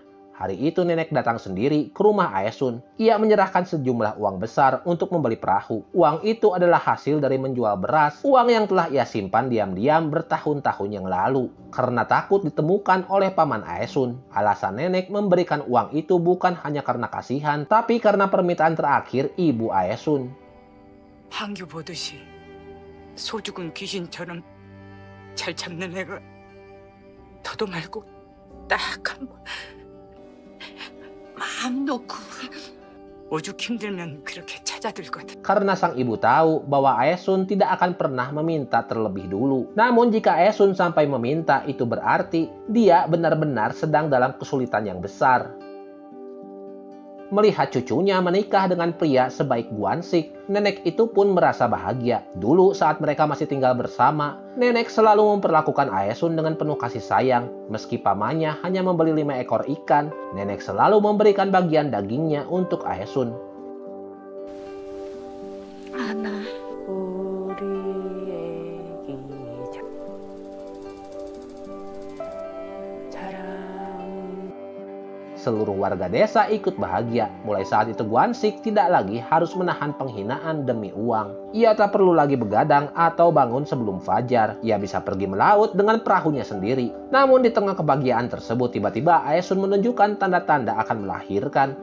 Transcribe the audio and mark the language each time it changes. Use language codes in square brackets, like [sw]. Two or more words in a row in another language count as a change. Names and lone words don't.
[id] Hari itu nenek datang sendiri ke rumah Aesun. Ia menyerahkan sejumlah uang besar untuk membeli perahu. Uang itu adalah hasil dari menjual beras, uang yang telah ia simpan diam-diam bertahun-tahun yang lalu. Karena takut ditemukan oleh paman Aesun, alasan nenek memberikan uang itu bukan hanya karena kasihan, tapi karena permintaan terakhir ibu Aesun. [ko] 한규 보듯이 소 죽은 귀신처럼 잘 잡는 애가 더도 말고 딱 한 번 마음 놓고 오죽 힘들면 그렇게 찾아들거든. [id] Karena sang ibu tahu bahwa Aesun tidak akan pernah meminta terlebih dulu. Namun jika Aesun sampai meminta, itu berarti dia benar-benar sedang dalam kesulitan yang besar. Melihat cucunya menikah dengan pria sebaik Gwansik, nenek itu pun merasa bahagia. Dulu saat mereka masih tinggal bersama, nenek selalu memperlakukan Aesun dengan penuh kasih sayang. Meski pamannya hanya membeli 5 ekor ikan, nenek selalu memberikan bagian dagingnya untuk Aesun. [ko] 하나 우리 애기 자랑. [id] Seluruh warga desa ikut bahagia. Mulai saat itu Gwansik tidak lagi harus menahan penghinaan demi uang. Ia tak perlu lagi begadang atau bangun sebelum fajar. Ia bisa pergi melaut dengan perahunya sendiri. Namun di tengah kebahagiaan tersebut, tiba-tiba Aesun menunjukkan tanda-tanda akan melahirkan.